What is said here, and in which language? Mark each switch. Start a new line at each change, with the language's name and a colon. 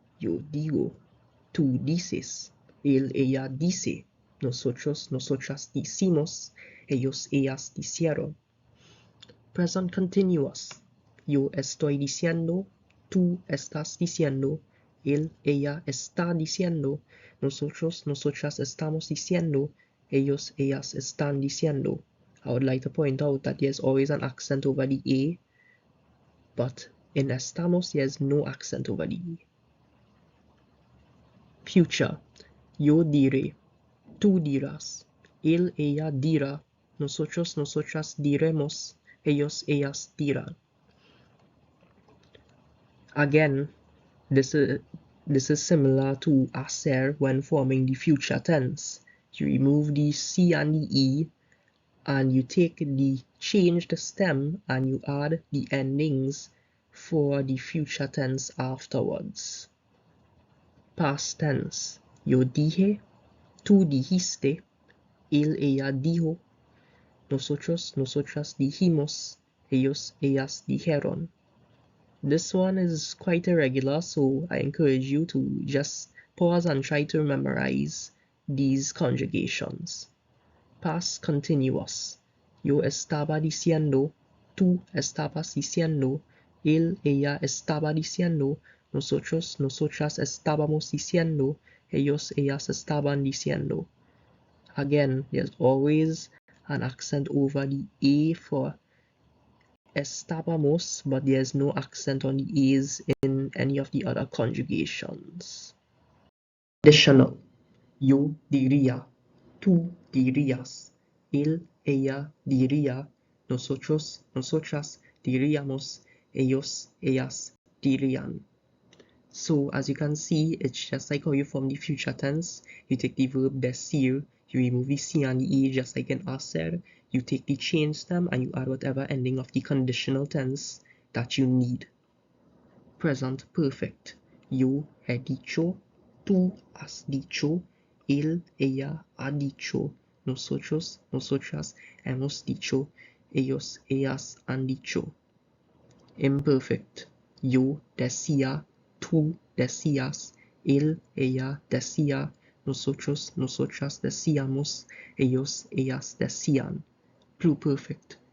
Spanish: Yo digo, tú dices, él, ella dice, nosotros, nosotras decimos, ellos, ellas dicieron.
English: Present continuous.
Spanish: Yo estoy diciendo, tú estás diciendo, él, ella está diciendo, nosotros, nosotras estamos diciendo, ellos, ellas están diciendo.
English: I would like to point out that there's always an accent over the A, but in estamos there's no accent over the E. Future.
Spanish: Yo diré, tú dirás, él, ella dirá, nosotros, nosotras diremos, ellos, ellas dirán.
English: Again, this is similar to hacer when forming the future tense. You remove the C and the E, and you change the stem and you add the endings for the future tense afterwards. Past tense.
Spanish: Yo dije, tú dijiste, él, ella dijo, nosotros, nosotras dijimos, ellos, ellas dijeron.
English: This one is quite irregular, so I encourage you to just pause and try to memorize these conjugations. Past continuous.
Spanish: Yo estaba diciendo, tú estabas diciendo, él, ella estaba diciendo, nosotros, nosotras estábamos diciendo, ellos, ellas estaban diciendo.
English: Again, there's always an accent over the A for estábamos, but there's no accent on the A's in any of the other conjugations. Additional.
Spanish: Yo diría, tú dirías, él, ella diría, nosotros, nosotras diríamos, ellos, ellas dirían.
English: So as you can see, it's just like how you form the future tense. You take the verb decir, you remove the C and the E just like in hacer. You take the change stem and you add whatever ending of the conditional tense that you need. Present perfect.
Spanish: Yo he dicho, tú has dicho, él, ella ha dicho, nosotros, nosotras hemos dicho, ellos, ellas han dicho. Imperfect. Yo decía, tú decías, él, ella decía, nosotros, nosotras decíamos, ellos, ellas decían. Pluperfect.